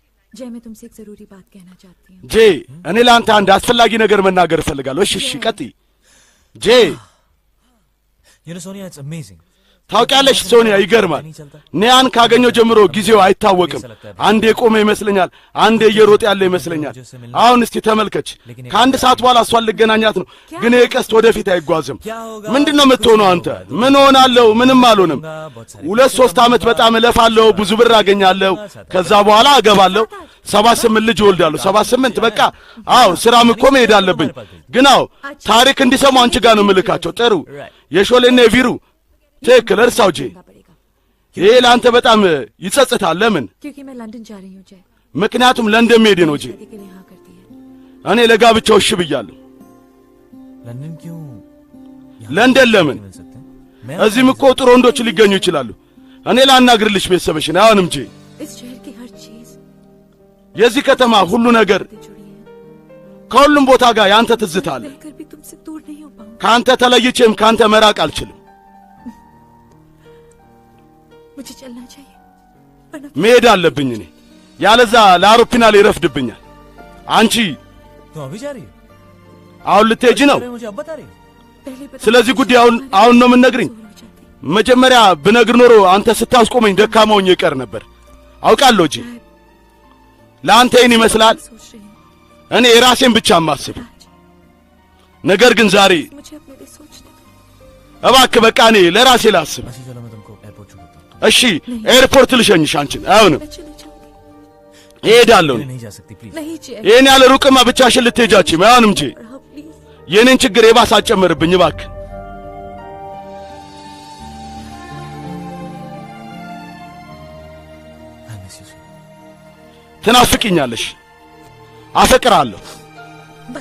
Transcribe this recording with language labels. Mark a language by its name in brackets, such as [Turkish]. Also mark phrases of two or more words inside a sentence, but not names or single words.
[Hindi] जय मैं तुमसे एक जरूरी बात कहना चाहती हूँ [Amharic] ጄ እኔ ላንተ አንድ አስፈላጊ ነገር መናገር እፈልጋለሁ እሺ ቀጥይ ጄ [English] You know Sonia, it's amazing. [Amharic] ታውቂያለሽ ሶኒያ ይገርማል ኒያን ካገኘው ጀምሮ ጊዜው አይታወቅም አንዴ ቆመ ይመስለኛል አንዴ እየሮጠ ያለ ይመስለኛል አሁን እስቲ ተመልከች ከአንድ ሰዓት በኋላ እሷን ልገናኛት ነው ግን የቀስት ወደፊት አይጓዝም ምንድነው የምትሆነው አንተ ምን ሆናለሁ ምንም አልሆንም 2-3 አመት በጣም እለፋለሁ ብዙ ብር አገኛለሁ ከዛ በኋላ አገባለሁ 78 ልጅ እወልዳለሁ 78 በቃ አዎ ስራም እኮ መሄድ አለብኝ ግን አዎ ታሪክ እንዲሰሙ አንቺ ጋር ነው ምልካቸው ጥሩ የሾሌና የቪሩ ትክክል እርሳው ጄ ይሄ ለአንተ በጣም ይጸጽታል ለምን [Hindi] क्योंकि मैं लंदन जा रही हूँ जय [Amharic] ምክንያቱም ለንደን መሄድ ነው ጄ እኔ ለጋብቻው እሺ ብያለሁ [Hindi] लंदन क्यों [Amharic] ለንደን ለምን እዚህም እኮ ጥሩ ወንዶች ሊገኙ ይችላሉ እኔ ላናግርልሽ ቤተሰብሽን አሁንም ጄ [Hindi] इस शहर की हर चीज [Amharic] የዚህ ከተማ ሁሉ ነገር ከሁሉም ቦታ ጋር ያንተ ትዝታ አለ [Hindi] रहकर भी तुमसे दूर नहीं हो पाऊंगा [Amharic] ካንተ ተለይቼም ካንተ መራቅ አልችልም [Hindi] मुझे चलना चाहिए वरना [Amharic] መሄድ አለብኝ እኔ ያለዛ ለአውሮፕላን ይረፍድብኛል አንቺ [Hindi] तुम अभी जा रही हो [Amharic] አሁን ልትሄጂ ነው [Hindi] मुझे अब बता रही हो पहले बता [Amharic] ስለዚህ ጉዳይ አሁን ነው የምነግርኝ መጀመሪያ ብነግር ኖሮ አንተ ስታስቆመኝ ደካማውኝ ይቀር ነበር አውቃለሁ ጂ ለአንተ ይሄን ይመስላል [Hindi] सोच रही हूँ [Amharic] እኔ የራሴን ብቻ ማስብ ነገር ግን ዛሬ [Hindi] मुझे अपने लिए सोचने दो [Amharic] እባክህ በቃ እኔ ለራሴ ላስብ [Hindi] अच्छा चलो मैं तुमको एयरपोर्ट छोड़ता हूँ [Amharic] እሺ ኤርፖርት ልሸኝሽ አንቺን አሁንም [Hindi] मैं चली जाऊंगी [Amharic] እሄዳለሁ [Hindi] नहीं जा सकती प्लीज नहीं जय [Amharic] ይሄን ያለ ሩቅማ ብቻሽን ልትሄጃችም አሁንም ጂ [Hindi] रहो प्लीज [Amharic] የኔን ችግር የባሰ አጨምርብኝ እባክህ [English] I miss you so. [Amharic] ትናፍቂኛለሽ አፈቅራለሁ बाय